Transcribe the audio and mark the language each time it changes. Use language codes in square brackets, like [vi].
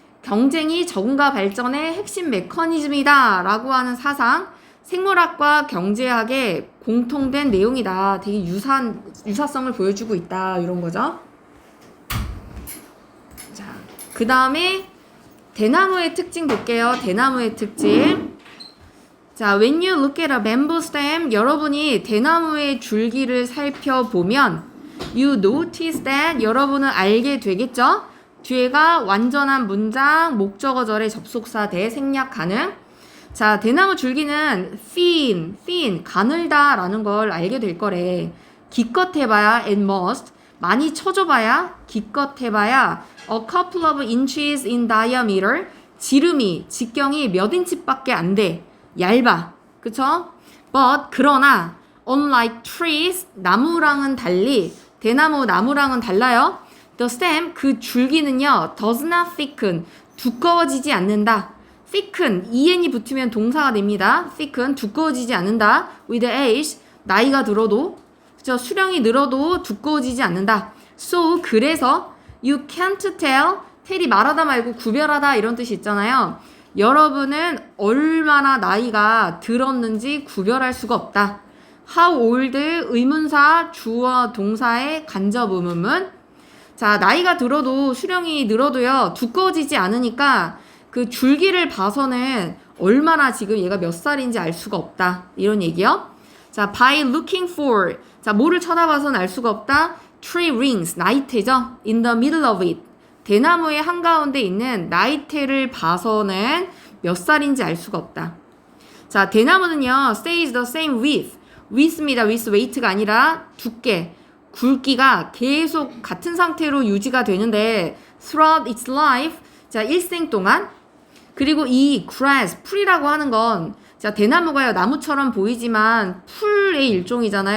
[ko] 경쟁이 적응과 발전의 핵심 메커니즘이다 라고 하는 사상, 생물학과 경제학의 공통된 내용이다. 되게 유사성을 보여주고 있다. 이런 거죠. 자, 그 다음에 대나무의 특징 볼게요. 대나무의 특징. [en] 자, when you look at a bamboo stem, [ko] 여러분이 대나무의 줄기를 살펴보면 [en] you notice that, [ko] 여러분은 알게 되겠죠? 뒤에가 완전한 문장, 목적어절의 접속사 대 생략 가능. 자, 대나무 줄기는 thin, 가늘다 라는 걸 알게 될 거래. 기껏 해봐야 [en] at most, [ko] 많이 쳐줘봐야, 기껏 해봐야 [en] a couple of inches in diameter, [ko] 직경이 몇 인치밖에 안 돼. 얇아. 그쵸? [en] But, [ko] 그러나 [en] unlike trees, [ko] 나무랑은 달리, 나무랑은 달라요. [en] The stem, [ko] 그 줄기는요, [en] does not thicken, [ko] 두꺼워지지 않는다. thicken, en이 붙으면 동사가 됩니다. thicken, 두꺼워지지 않는다. [en] with age, [ko] 나이가 들어도, 그쵸? 수령이 늘어도 두꺼워지지 않는다. [en] So, [ko] 그래서 [en] you can't tell [ko] 이 말하다 말고 구별하다 이런 뜻이 있잖아요. 여러분은 얼마나 나이가 들었는지 구별할 수가 없다. How old, 의문사, 주어, 동사의 간접 의문문. 자, 나이가 들어도 수령이 늘어도요, 두꺼워지지 않으니까 그 줄기를 봐서는 얼마나 지금 얘가 몇 살인지 알 수가 없다. 이런 얘기요. 자, [en] by looking for. [ko] 자, 뭐를 쳐다봐서는 알 수가 없다. [en] tree rings, [ko] 나이테죠. [en] in the middle of it. [ko] 대나무의 한가운데 있는 나이테를 봐서는 몇 살인지 알 수가 없다. [en] 자, [ko] 대나무는요, [en] stays the same width입니다. with weight [ko] 가 아니라 두께. 굵기가 계속 같은 상태로 유지가 되는데 [en] throughout its life, [ko] 자, 일생 동안. 그리고 이 grass, 풀이라고 하는 건, 자, 대나무가요, 나무처럼 보이지만 풀의 일종이잖아요.